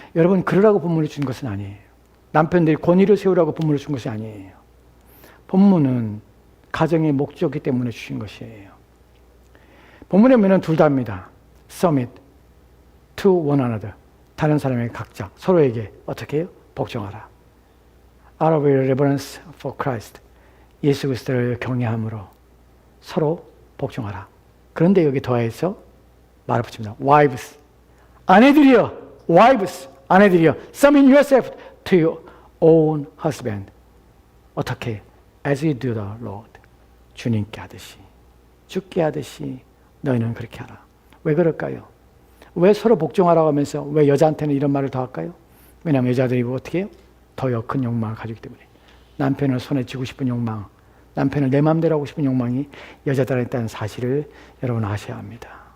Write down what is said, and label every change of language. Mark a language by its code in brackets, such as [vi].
[ko] 여러분, 그러라고 본문을 준 것은 아니에요. 남편들이 권위를 세우라고 본문을 준 것이 아니에요. 본문은 가정의 목적이기 때문에 주신 것이에요. 본문에 보면 둘 다입니다. [en] Submit to one another. [ko] 다른 사람에게 각자 서로에게 어떻게 해요? 복종하라. [en] Out of reverence for Christ. [ko] 예수 그리스도를 경외함으로 서로 복종하라. 그런데 여기 더해서 말을 붙입니다. [en] Wives. [ko] 아내들이여. Wives. 아내들이여. [en] Submit yourself to your own husband. [ko] 어떻게? [en] As you do the Lord. [ko] 주님께 하듯이. 주께 하듯이 너희는 그렇게 하라. 왜 그럴까요? 왜 서로 복종하라고 하면서 왜 여자한테는 이런 말을 더 할까요? 왜냐하면 여자들이 어떻게 해요? 더 큰 욕망을 가지기 때문에. 남편을 손에 쥐고 싶은 욕망, 남편을 내 마음대로 하고 싶은 욕망이 여자들한테 있다는 사실을 여러분 아셔야 합니다.